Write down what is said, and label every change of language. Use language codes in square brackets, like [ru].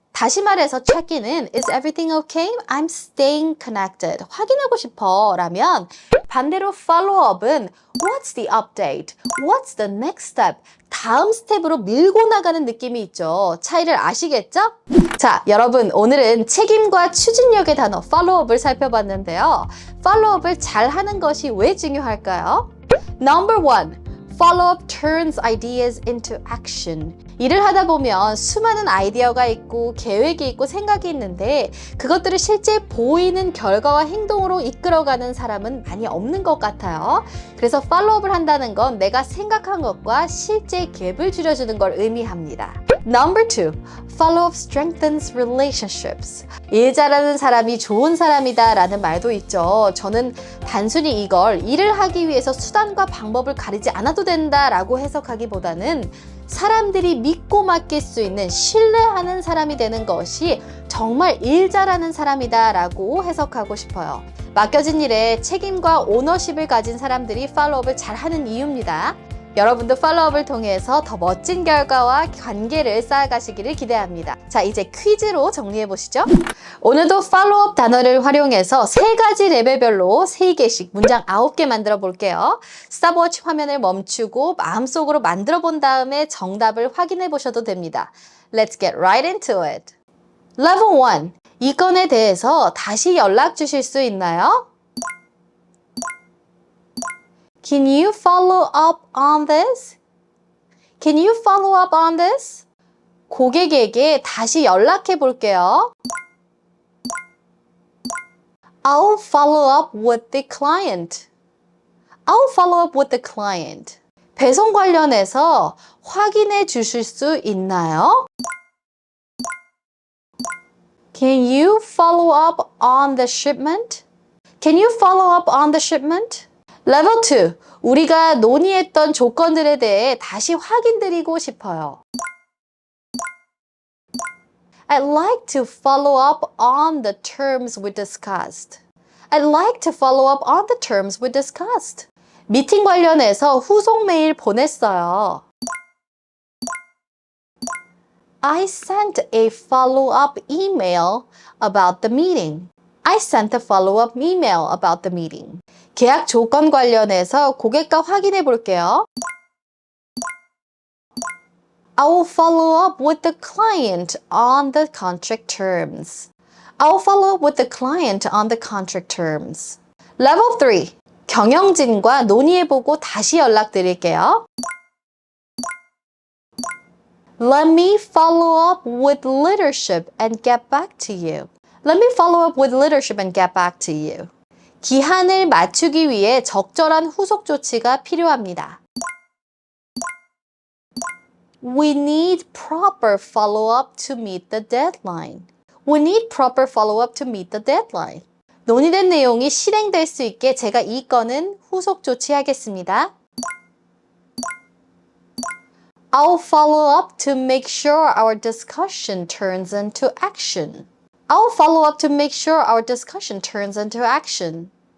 [ko] 다시 말해서 [en] check-in은 Is everything okay? I'm staying connected. [ko] 확인하고 싶어 라면 반대로 follow-up은 [en] What's the update? What's the next step? [ko] 다음 스텝으로 밀고 나가는 느낌이 있죠. 차이를 아시겠죠? 자, 여러분 오늘은 책임과 추진력의 단어 follow-up을 살펴봤는데요. follow-up을 잘 하는 것이 왜 중요할까요? [en] Number one, follow-up turns ideas into action. [ko] 일을 하다 보면 수많은 아이디어가 있고 계획이 있고 생각이 있는데 그것들을 실제 보이는 결과와 행동으로 이끌어가는 사람은 많이 없는 것 같아요. 그래서 팔로우업을 한다는 건 내가 생각한 것과 실제 갭을 줄여주는 걸 의미합니다. [en] Number two, follow-up strengthens relationships. [ko] 일 잘하는 사람이 좋은 사람이다 라는 말도 있죠. 저는 단순히 이걸 일을 하기 위해서 수단과 방법을 가리지 않아도 된다 라고 해석하기보다는 사람들이 믿고 맡길 수 있는 신뢰하는 사람이 되는 것이 정말 일 잘하는 사람이다 라고 해석하고 싶어요. 맡겨진 일에 책임과 오너십을 가진 사람들이 팔로우업을 잘하는 이유입니다. 여러분도 팔로우업을 통해서 더 멋진 결과와 관계를 쌓아가시기를 기대합니다. 자, 이제 퀴즈로 정리해 보시죠. 오늘도 팔로우업 단어를 활용해서 3가지 레벨별로 3개씩 문장 9개 만들어 볼게요. 스탑워치 화면을 멈추고 마음속으로 만들어 본 다음에 정답을 확인해 보셔도 됩니다. [en] Let's get right into it. Level 1. [ko] 이 건에 대해서 다시 연락 주실 수 있나요? [en] Can you follow up on this? Can you follow up on this? [ko] 고객에게 다시 연락해 볼게요. [en] I'll follow up with the client. I'll follow up with the client. [ko] 배송 관련해서 확인해 주실 수 있나요? [en] Can you follow up on the shipment? Can you follow up on the shipment? Level 2. [ko] 우리가 논의했던 조건들에 대해 다시 확인드리고 싶어요. [en] I'd like to follow up on the terms we discussed. I'd like to follow up on the terms we discussed. [ko] 미팅 관련해서 후속 메일 보냈어요. [en] I sent a follow-up email about the meeting. I sent a follow-up email about the meeting. [ko] 계약 조건 관련해서 고객과 확인해 볼게요. [en] I will follow up with the client on the contract terms. I will follow up with the client on the contract terms. Level 3. [ko] 경영진과 논의해보고 다시 연락드릴게요. [en] Let me follow up with leadership and get back to you. Let me follow up with leadership and get back to you. [ko] 기한을 맞추기 위해 적절한 후속 조치가 필요합니다. [en] We need proper follow-up to meet the deadline. We need proper follow-up to meet the deadline. [ko] 논의된 내용이 실행될 수 있게 제가 이 건은 후속 조치하겠습니다. [en] I'll follow up to make sure our discussion turns into action. I'll follow up to make sure our discussion turns into action.